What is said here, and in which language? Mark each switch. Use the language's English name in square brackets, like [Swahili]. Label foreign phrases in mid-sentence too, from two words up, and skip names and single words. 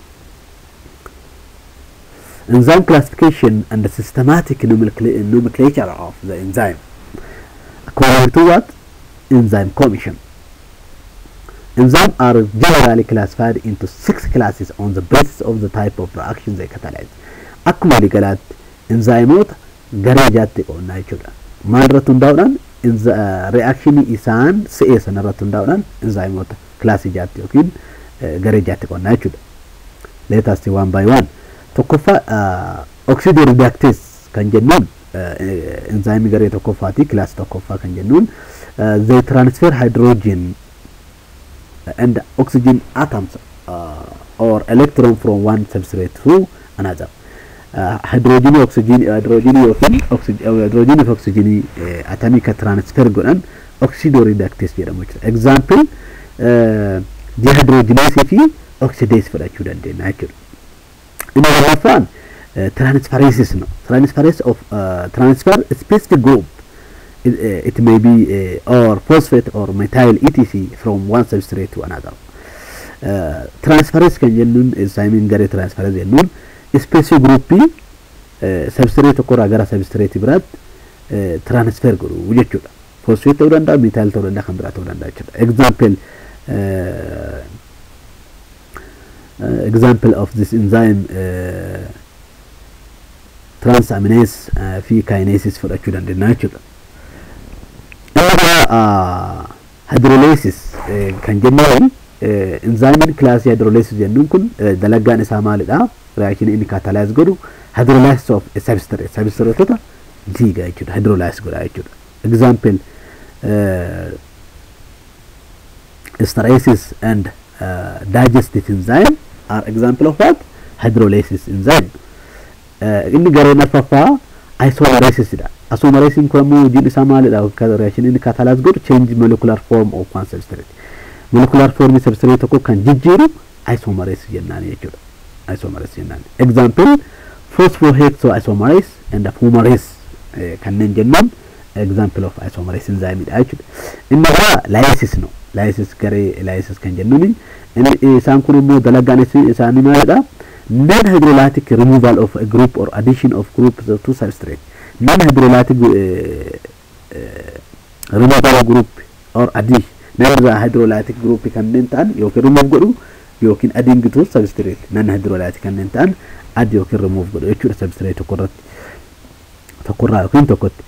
[English] Enzyme classification and the systematic nomenclature of the enzyme. According to what? Enzyme commission. Enzymes are generally classified into 6 classes on the basis of the type of reaction they catalyze. [Oromo] Akkuma ligalaat enzymoota garee jaatti qoonnaa jechuudha. Maal irratti hundaa'uudhaan reaction isaan si'eessan irratti hundaa'uudhaan enzymoota kilaasii jaatti yookiin garee jaatti qoonnaa jechuudha. [English] Let us see one by one. [Oromo] Tokkoffaa oxidoreductase kan jennuun enzyme garee tokkoffaati class tokkoffaa kan jennuun [English] they transfer hydrogen and oxygen atoms or electron from one substrate to another. Hydrogen oxygen atomic transfer [Oromo] godhan oxidoreductase jedhamu jechuudha. Example dehydrogenase fi oxidase fudhachuu dandeenya jechuudha. Inni lammaffaan [English] transferase no transferase of transfer specific group it may be or phosphate or methyl etc from one substrate to another. [Oromo] Transferase kan jennuun enzyme garee transferase jennuun [English] specific group [Oromo] substrate tokkorraa gara substrate biraatti transfer godhu jechuudha. Phosphate ta'uu danda'a, methyl ta'uu danda'a, kan biraa ta'uu danda'a jechuudha. [English] Example of this enzyme transaminase [Oromo] fi kinases fudhachuu dandeenya jechuudha. Hydrolysis kan jennuun [English] enzyme class hydrolysis [Oromo] jennuun kun dalagaan isaa maalidha? Reaction inni catalyze godhu [English] hydrolysis of a substrate [Oromo] diiga jechuudha. Hydrolyze godha jechuudha. [English] Example esterases and digestive enzyme are example of what? Hydrolysis enzyme. [Oromo] Inni garee arfaffaa isomerasis dha. Isomerasis kun immoo hojiin isaa maalidha? Reaction inni catalyze godhu [English] change molecular form of one substrate. molecular form substrate [Oromo] tokko kan jijjiiru isomerase jennaan jechuudha. Isomerase jennaan. Example [English] phosphohexoisomerase and fumarase [Oromo] kanneen jennuun [English] example of isomerase enzyme [Oromo] dha jechuudha. Inni biraa lysis no. Lysis garee lysis kan jennuun isaan kun immoo dalagaan isaanii maalidha? [English] Non-hydrolytic removal of a group or addition of groups to substrate. Non-hydrolytic removal of group or addition. Non-hydrolytic group [Oromo] kanneen ta'an yookiin [English] remove [Oromo] godhu yookiin [English] adding to substrate. [Oromo] Non-hydrolytic kanneen ta'an add yookiin remove godhu jechuudha substrate tokkorraa yookiin tokkotti.